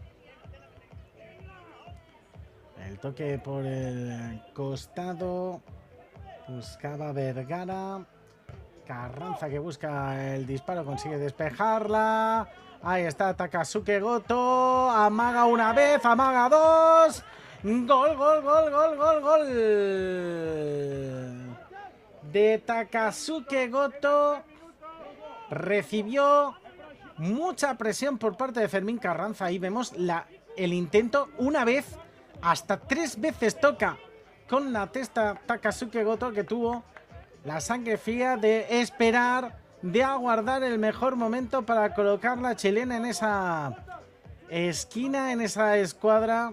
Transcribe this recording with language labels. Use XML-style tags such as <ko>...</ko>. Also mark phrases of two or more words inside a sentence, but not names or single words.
<es>El toque por el costado. Buscaba Vergara. Carranza que busca el disparo, consigue despejarla. Ahí está Takasuke Goto. Amaga una vez, amaga dos. Gol, gol, gol, gol, gol, gol. De Takasuke Goto. Recibió mucha presión por parte de Fermín Carranza. Ahí vemos el intento una vez, hasta 3 veces toca con la testa Takasuke Goto, que tuvo la sangre fría de esperar, de aguardar el mejor momento para colocar la chilena en esa esquina, en esa escuadra.</es>